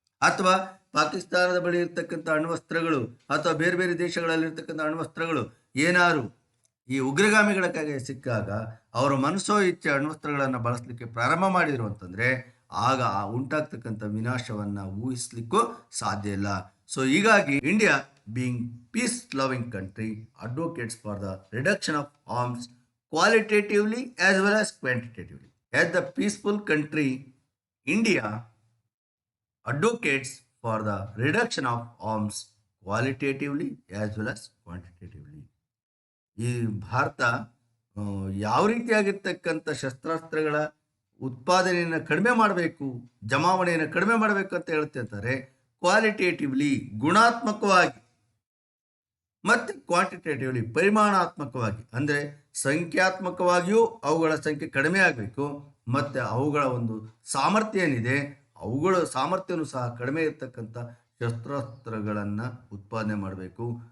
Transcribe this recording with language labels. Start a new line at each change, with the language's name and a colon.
Kannada: ಅಥವಾ ಪಾಕಿಸ್ತಾನದ ಬಳಿ ಇರ್ತಕ್ಕಂಥ ಅಣ್ವಸ್ತ್ರಗಳು ಅಥವಾ ಬೇರೆ ಬೇರೆ ದೇಶಗಳಲ್ಲಿರ್ತಕ್ಕಂಥ ಅಣ್ವಸ್ತ್ರಗಳು ಏನಾರು ಈ ಉಗ್ರಗಾಮಿಗಳ ಕೈಗೆ ಸಿಕ್ಕಾಗ ಅವರು ಮನಸೋ ಇಚ್ಛೆ ಅಣ್ವಸ್ತ್ರಗಳನ್ನು ಬಳಸಲಿಕ್ಕೆ ಪ್ರಾರಂಭ ಮಾಡಿದರು ಅಂತಂದರೆ, ಆಗ ಉಂಟಾಗ್ತಕ್ಕಂಥ ವಿನಾಶವನ್ನು ಊಹಿಸ್ಲಿಕ್ಕೂ ಸಾಧ್ಯ ಇಲ್ಲ.
English: so
Kannada: ಹೀಗಾಗಿ
English: India being peace-loving country advocates for the reduction of arms qualitatively as well as quantitatively. As the peaceful country, India advocates for the reduction of arms qualitatively as well as quantitatively.
Kannada: ಈ ಭಾರತ ಯಾವ ರೀತಿಯಾಗಿರ್ತಕ್ಕಂಥ ಶಸ್ತ್ರಾಸ್ತ್ರಗಳ ಉತ್ಪಾದನೆಯನ್ನು ಕಡಿಮೆ ಮಾಡಬೇಕು, ಜಮಾವಣೆಯನ್ನು ಕಡಿಮೆ ಮಾಡಬೇಕು ಅಂತ ಹೇಳುತ್ತೆ ಅಂತಾರೆ. ಕ್ವಾಲಿಟೇಟಿವ್ಲಿ ಗುಣಾತ್ಮಕವಾಗಿ ಮತ್ತು ಕ್ವಾಂಟಿಟೇಟಿವ್ಲಿ ಪರಿಮಾಣಾತ್ಮಕವಾಗಿ, ಅಂದರೆ ಸಂಖ್ಯಾತ್ಮಕವಾಗಿಯೂ ಅವುಗಳ ಸಂಖ್ಯೆ ಕಡಿಮೆ ಆಗಬೇಕು, ಮತ್ತು ಅವುಗಳ ಒಂದು ಸಾಮರ್ಥ್ಯ ಏನಿದೆ ಅವುಗಳ ಸಾಮರ್ಥ್ಯನೂ ಸಹ ಕಡಿಮೆ ಇರತಕ್ಕಂಥ ಶಸ್ತ್ರಾಸ್ತ್ರಗಳನ್ನು ಉತ್ಪಾದನೆ ಮಾಡಬೇಕು.